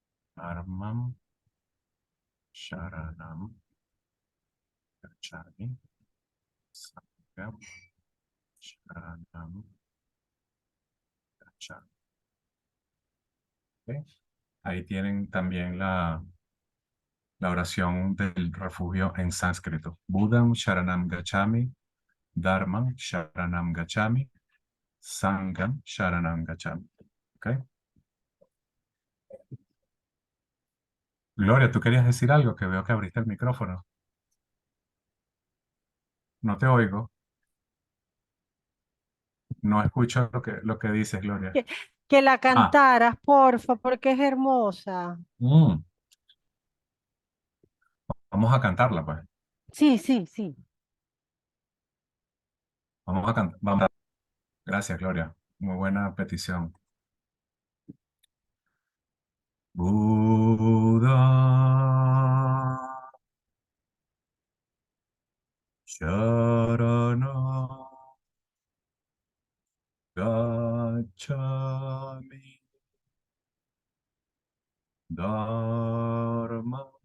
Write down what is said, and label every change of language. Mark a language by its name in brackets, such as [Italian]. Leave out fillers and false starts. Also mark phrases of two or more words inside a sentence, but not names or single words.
[Sanskrit] धर्मं शरणं गच्छामि. संघं शरणं गच्छामि. [Spanish] ¿Ok? Ahí tienen también la oración del refugio en sánscrito. [Sanskrit] बुद्धं शरणं गच्छामि, धर्मं शरणं गच्छामि, संघं शरणं गच्छामि. [Spanish] ¿Ok? Gloria, ¿tú querías decir algo? Que veo que abriste el micrófono. No te oigo. No escucho lo que dices, Gloria. Que la Ah, cantaras, porfa, porque es hermosa. mm, vamos a cantarla, pues. Sí, sí, sí. Vamos a cantar. Vamos. Gracias, Gloria. Muy buena petición. [Sanskrit] बुद्ध शरण गच्छामि धर्म